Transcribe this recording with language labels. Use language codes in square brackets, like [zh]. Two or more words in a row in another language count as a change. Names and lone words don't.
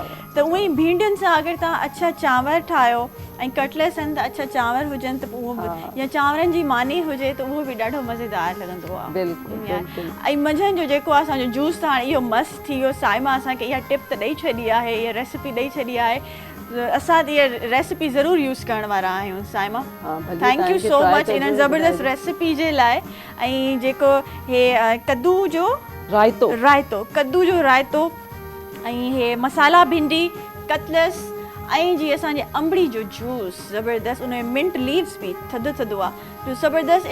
[sd] त उअं ई भिंडियुनि सां अगरि तव्हां अच्छा चांवर ठाहियो ऐं कटलेट्स आहिनि त अच्छा चांवर हुजनि त उहो या चांवरनि जी मानी हुजे त उहो बि ॾाढो मज़ेदार लॻंदो आहे। बिल्कुलु। ऐं मंझंदि जो जेको आहे असांजो जूस त हाणे इहो मस्तु थी वियो। साइमा असांखे इहा टिप त ॾेई छॾी आहे, इहा रेसिपी ॾेई छॾी आहे। असां त इहा रेसिपी ज़रूरु यूज़ करण वारा आहियूं। साइमा [en] thank you so much [sd] इन ज़बरदस्त रेसिपी जे लाइ। ऐं जेको हे कद्दू जो रायतो, कद्दू जो रायतो ऐं हे मसाला भिंडी, कटलेट्स ऐं जीअं असांजे अंबड़ी जो जूस ज़बरदस्त, उन में [en] mint leaves [sd] बि थधो थधो आहे ज़बरदस्त।